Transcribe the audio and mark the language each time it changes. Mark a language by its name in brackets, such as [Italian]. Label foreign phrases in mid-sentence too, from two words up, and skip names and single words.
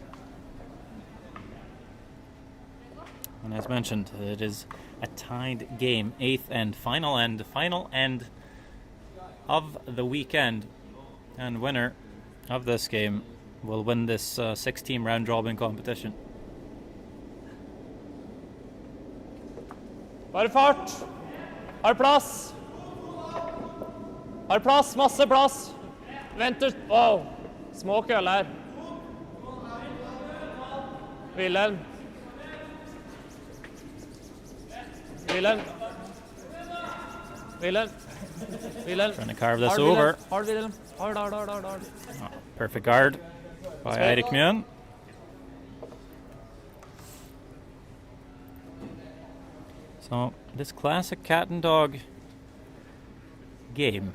[English] And as mentioned, it is a tied game, 8th end, final end of the weekend. And winner of this game will win this 6-team round robin competition. [Norwegian] Bare fart. Har plass, masse plass. Vent ut. Wow. Små køller. Wilhelm. [English] Trying to carve this over. [Norwegian] Hard, Wilhelm. Hard. [English] Oh, perfect guard by Eirik Mjøen. So this classic cat and dog game.